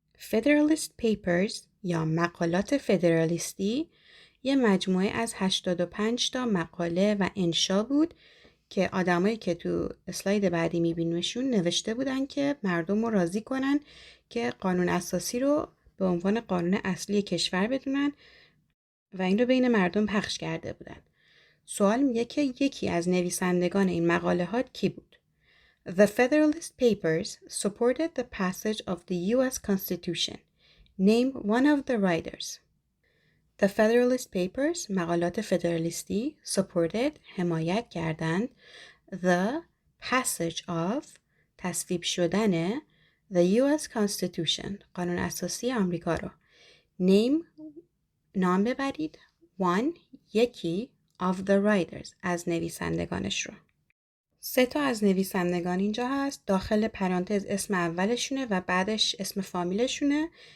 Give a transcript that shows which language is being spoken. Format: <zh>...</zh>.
<fa>Federalist Papers یا مقالات فدرالیستی یه مجموعه از 85 تا مقاله و انشا بود که آدمایی که تو اسلاید بعدی میبینیمشون نوشته بودن که مردم رو راضی کنن که قانون اساسی رو به عنوان قانون اصلی کشور بدونن و این رو بین مردم پخش کرده بودن. سوال میگه که یکی از نویسندگان این مقاله ها کی بود؟</fa> <en>The Federalist Papers supported the passage of the U.S. Constitution. Name one of the writers. The Federalist Papers مقالات فدرالیستی supported حمایت کردند the passage of تصویب شدن the U.S.</en> <fa>Constitution قانون اساسی آمریکا رو. Name نام ببرید one یکی of the writers از نویسندگانش رو. 3 تا از نویسندگان اینجا هست. داخل پرانتز اسم اولشونه و بعدش اسم فامیلشونه.</fa>